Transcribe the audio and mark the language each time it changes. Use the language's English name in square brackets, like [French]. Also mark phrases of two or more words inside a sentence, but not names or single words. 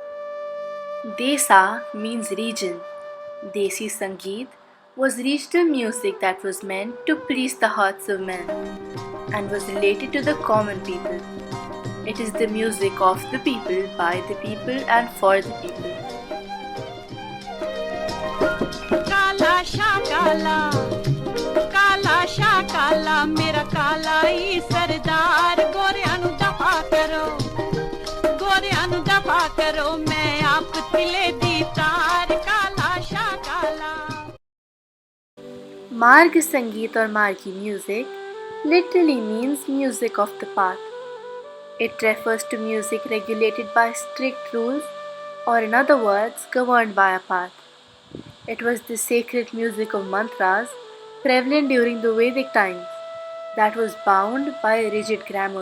[English] Desa means region. Desi Sangeet was regional music that was meant to please the hearts of men and was related to the common people. It is the music of the people, by the people, and for the people. [Punjabi] ਕਾਲਾ ਸ਼ਾਹ ਕਾਲਾ, ਕਾਲਾ ਸ਼ਾਹ ਕਾਲਾ, ਮੇਰਾ ਕਾਲਾ ਹੀ ਸਰਦਾਰ, ਗੋਰਿਆਂ ਨੂੰ ਦਫ਼ਾ ਕਰੋ, ਗੋਰਿਆਂ ਨੂੰ ਦਫ਼ਾ ਕਰੋ, ਮੈਂ ਆਪ ਤਿੱਲੇ ਦੀ ਤਾਰ, ਕਾਲਾ ਸ਼ਾਹ ਕਾਲਾ. [English] Marg Sangeet or Margi music literally means music of the path. It refers to music regulated by strict rules, or in other words, governed by a path. It was the sacred music of mantras prevalent during the Vedic times that was bound by a rigid grammar.